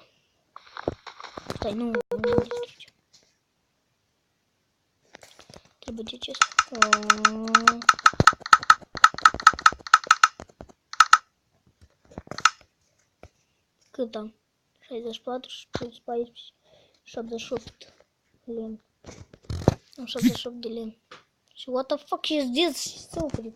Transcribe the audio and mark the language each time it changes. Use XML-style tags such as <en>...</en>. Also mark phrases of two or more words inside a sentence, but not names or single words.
<ro>Stai, nu distruge. Trebuie deci ăsta. Cât am? 64 plus 14, 78 lemn. Am 78 de lemn. Și</ro> <en>what the fuck is this?</en> <ro>Și s-a oprit.</ro>